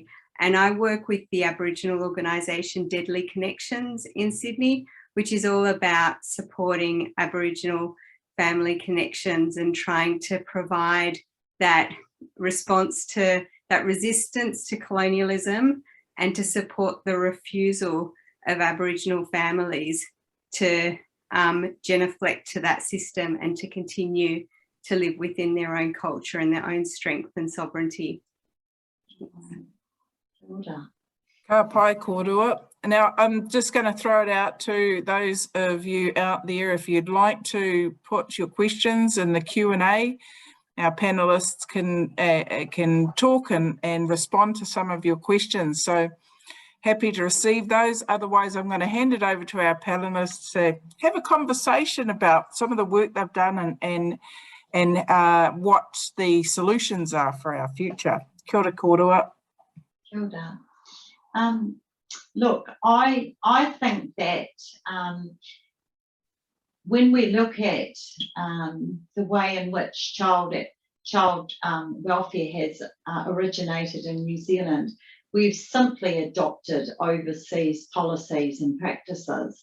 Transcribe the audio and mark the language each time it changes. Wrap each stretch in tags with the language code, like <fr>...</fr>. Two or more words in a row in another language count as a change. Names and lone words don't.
<en>And I work with the Aboriginal organisation Deadly Connections in Sydney, which is all about supporting Aboriginal family connections and trying to provide that response to that resistance to colonialism and to support the refusal of Aboriginal families to genuflect to that system and to continue to live within their own culture and their own strength and sovereignty.</en> <mi>Ka pai korua.</mi> <en>Now, I'm just going to throw it out to those of you out there. If you'd like to put your questions in the Q&A, our panelists can talk and respond to some of your questions. So happy to receive those. Otherwise, I'm going to hand it over to our panelists to have a conversation about some of the work they've done and what the solutions are for our future.</en> <mi>Kia ora korua. Kia ora.</mi> <en>Look, I think that when we look at the way in which child welfare has originated in New Zealand, we've simply adopted overseas policies and practices.</en>